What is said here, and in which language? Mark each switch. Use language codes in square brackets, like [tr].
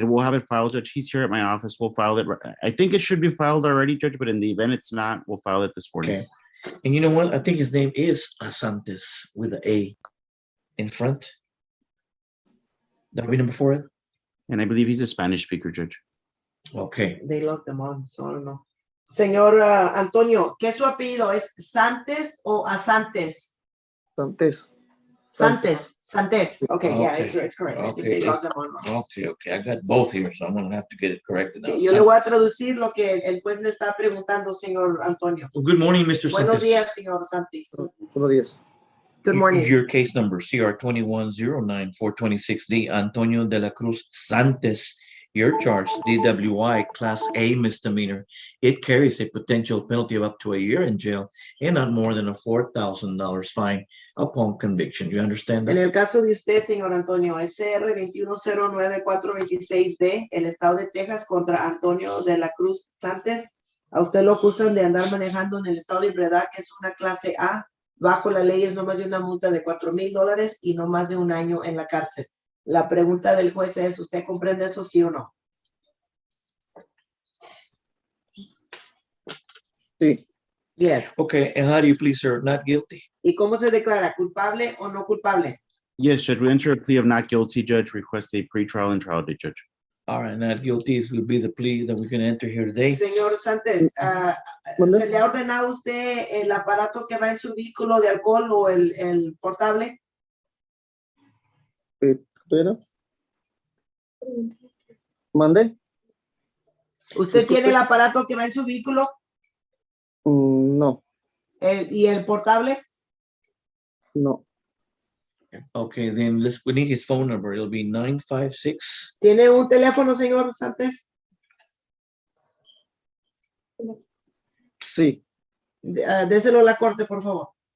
[en] We'll have it filed, Judge. He's here at my office. We'll file it. I think it should be filed already, Judge, but in the event it's not, we'll file it this morning. Okay. And you know what? I think his name is Asantes with an A in front. That'll be number 4. And I believe he's a Spanish speaker, Judge. Okay. They locked them on, so I don't know. [es] Señor Antonio, ¿qué es su apellido? ¿Es Santos o Asantes? Santos. [en] Santos. Okay, yeah, it's correct. I think they locked them on. Okay. I got both here, so I'm going to have to get it corrected now. [es] Yo le voy a traducir lo que el juez le está preguntando, señor Antonio. [en] Well, good morning, Mr. [es] Buenos [en] Santos. [es] días, señor Santos. Buenos días. [en] Good morning. Your case number, CR 2109-426D, Antonio de la Cruz Santos. Your charge, DWI, Class A misdemeanor. It carries a potential penalty of up to a year in jail and not more than a $4,000 fine upon conviction. You understand that? [es] En el caso de usted, señor Antonio, SR 2109426D, el estado de Texas contra Antonio de la Cruz Santos, a usted lo acusan de andar manejando en el estado de ebriedad, que es una clase A. Bajo la ley es no más de una multa de $4,000 y no más de 1 año en la cárcel. La pregunta del juez es, ¿usted comprende eso, sí o no? Sí. [en] Yes. Okay, and how do you plead, sir? Not guilty? [es] ¿Y cómo se declara? ¿Culpable o no culpable? [en] Yes, Judge. We enter a plea of not guilty, Judge. Request a pretrial and trial date, Judge. All right, not guilty will be the plea that we can enter here today. [es] Señor Santos, ¿se le ha ordenado a usted el aparato que va en su vehículo de alcohol o el portable? ¿Mande? ¿Usted Disculpe. tiene el aparato que va en su vehículo? No, ¿Y el portable? no. [en] Okay, then we need his phone number. It'll be 956. [es] ¿Tiene un teléfono, señor Santos? Sí, Déselo a la corte, por favor.